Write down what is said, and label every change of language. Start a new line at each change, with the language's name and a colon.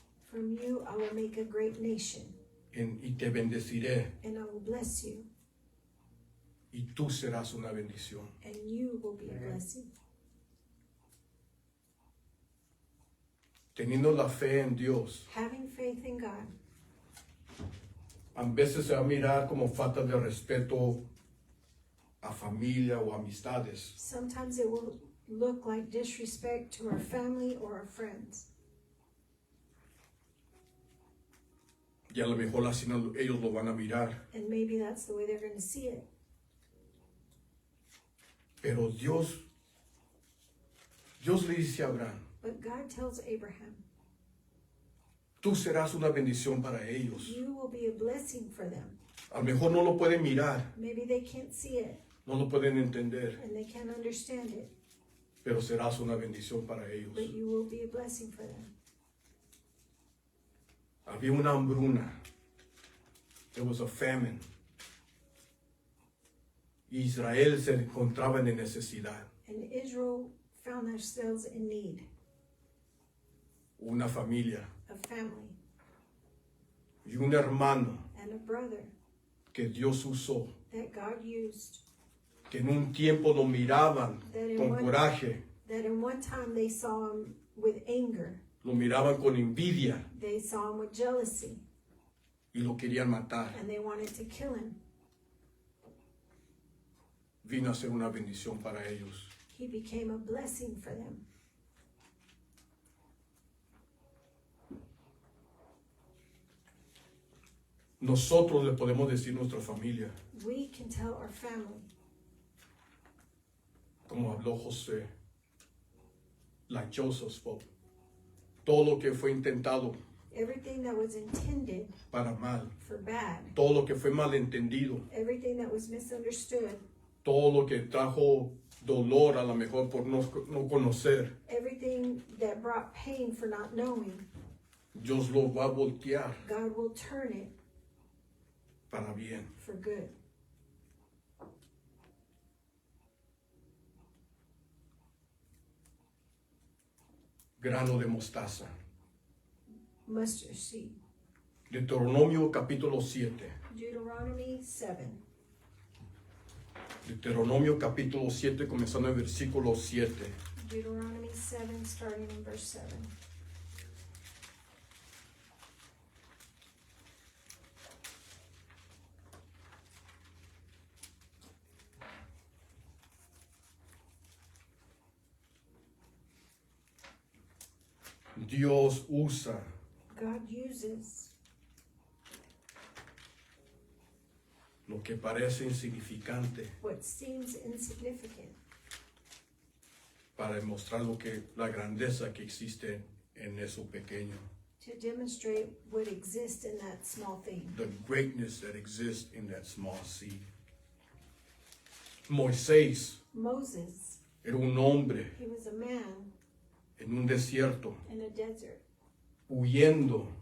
English: From you I will make a great nation,
Spanish: y te bendeciré
English: and I will bless you,
Spanish: y tú serás una bendición.
English: and you will be a blessing.
Spanish: Teniendo la fe en Dios,
English: Having faith in God,
Spanish: a veces se va a mirar como falta de respeto a familia o amistades.
English: sometimes it will look like disrespect to our family or our friends.
Spanish: Y a lo mejor así ellos lo van a mirar.
English: And maybe that's the way they're going to see it.
Spanish: Pero Dios le dice a Abraham,
English: But God tells Abraham,
Spanish: tú serás una bendición para ellos.
English: you will be a blessing for them.
Spanish: A lo mejor no lo pueden mirar,
English: Maybe they can't see it
Spanish: no lo pueden entender,
English: and they can't understand it,
Spanish: pero serás una bendición para ellos.
English: but you will be a blessing for them.
Spanish: Había una hambruna.
English: There was a famine.
Spanish: Israel se encontraba en necesidad.
English: And Israel found themselves in need,
Spanish: Una familia
English: a family
Spanish: y un hermano
English: and a brother
Spanish: que Dios usó,
English: that God used,
Spanish: que en un tiempo lo miraban con coraje,
English: that in one time they saw him with anger,
Spanish: lo miraban con envidia
English: they saw him with jealousy,
Spanish: y lo querían matar.
English: and they wanted to kill him.
Spanish: Vino a ser una bendición para ellos.
English: He became a blessing for them.
Spanish: Nosotros le podemos decir a nuestra familia,
English: We can tell our family,
Spanish: como habló José,
English: like Joseph spoke,
Spanish: todo lo que fue intentado
English: everything that was intended
Spanish: para mal,
English: for bad,
Spanish: todo lo que fue malentendido,
English: everything that was misunderstood,
Spanish: todo lo que trajo dolor a lo mejor por no conocer,
English: everything that brought pain for not knowing,
Spanish: Dios lo va a voltear
English: God will turn it
Spanish: para bien.
English: for good.
Spanish: Grano de mostaza.
English: Mustard seed.
Spanish: Deuteronomio capítulo 7.
English: Deuteronomy 7.
Spanish: Deuteronomio capítulo 7, comenzando en versículo 7.
English: Deuteronomy 7, starting in verse 7.
Spanish: Dios usa
English: God uses
Spanish: lo que parece insignificante
English: what seems insignificant
Spanish: para demostrar la grandeza que existe en eso pequeño.
English: to demonstrate what exists in that small thing. The greatness that exists in that small seed.
Spanish: Moisés
English: Moses,
Spanish: era un hombre
English: he was a man
Spanish: en un desierto,
English: in a desert,
Spanish: huyendo,